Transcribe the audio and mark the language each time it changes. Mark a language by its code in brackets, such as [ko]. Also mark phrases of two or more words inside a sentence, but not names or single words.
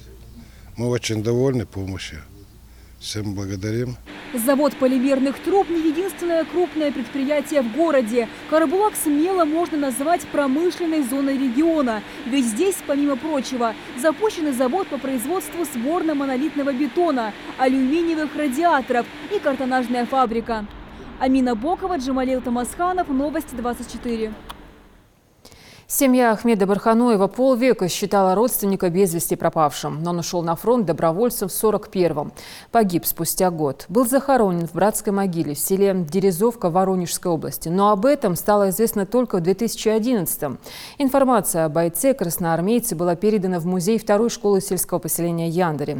[ru] Мы очень довольны помощью. Всем благодарим. Завод полимерных труб не единственное крупное предприятие в городе. Карабулак смело можно назвать промышленной зоной региона. Ведь здесь, помимо прочего, запущен завод по производству сборно-монолитного бетона, алюминиевых радиаторов и картонажная фабрика. Амина Бокова, Джамалил Тамасханов, Новости 24. Семья Ахмеда Барханоева полвека считала родственника без вести пропавшим, но он ушел на фронт добровольцем в 41-м. Погиб спустя год. Был захоронен в братской могиле в селе Дерезовка Воронежской области. Но об этом стало известно только в 2011-м. Информация о бойце-красноармейце была передана в музей второй школы сельского поселения Яндаре.